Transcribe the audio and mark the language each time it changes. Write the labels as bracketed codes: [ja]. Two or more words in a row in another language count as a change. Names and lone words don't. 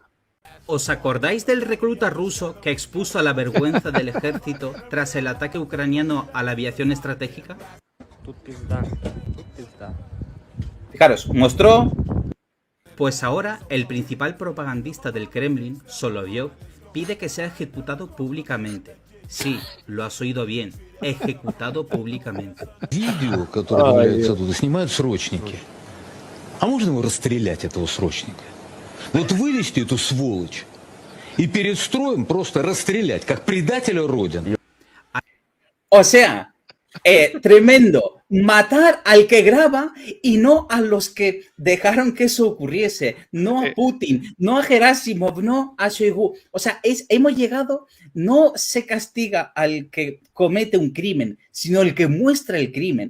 [es] ¿Os acordáis del recluta ruso que expuso a la vergüenza del ejército tras el ataque ucraniano a la aviación estratégica? Fijaros, mostró... Pues ahora el principal propagandista del Kremlin, Solovyov, pide que sea ejecutado públicamente. Sí, lo has oído bien, ejecutado públicamente. [ru] Видео, которое появляется оттуда, снимают срочники. А можно его расстрелять, этого срочника? Вот вывести эту сволочь и перед строем просто расстрелять, как предателя Родины. [es] O sea, tremendo. Matar al que graba y no a los que dejaron que eso ocurriese. No a Putin, no a Gerasimov, no a Shoigu. O sea, hemos llegado, no se castiga al que comete un crimen, sino el que muestra el crimen.